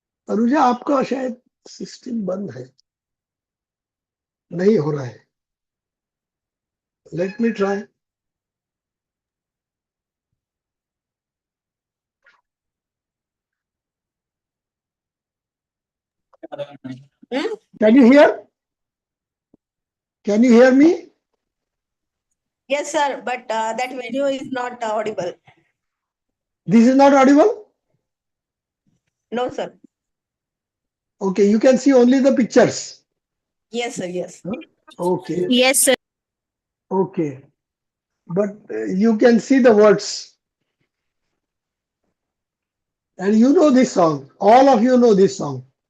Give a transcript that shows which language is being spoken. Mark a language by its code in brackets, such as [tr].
[hi] अनुजा आपका शायद सिस्टम बंद है नहीं हो रहा है [en] Let me try can you hear can you hear me Yes, sir. But that video is not audible. This is not audible No, sir. Okay you can see only the pictures Yes, sir. Yes. Okay Yes, sir. okay but you can see the words and you know this song all of you know this song